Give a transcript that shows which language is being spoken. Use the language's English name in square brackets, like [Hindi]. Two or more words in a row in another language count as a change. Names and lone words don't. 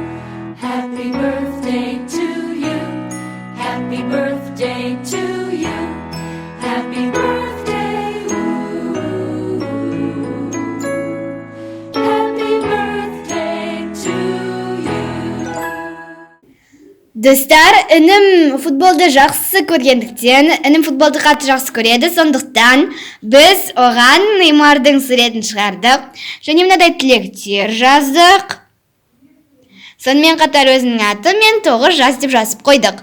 [English] Happy birthday to you. Happy birthday to you. Happy birthday. Ooh. Happy birthday to you. [Kazakh] Достар, інім футболды жақсы көргендіктен, інім футболды қатты жақсы көреді, сондықтан біз оған Неймардың суретін шығардық. Және мынадай тілектер жаздық. Сонымен қатар өзінің аты мен 9 жас деп жазып қойдық.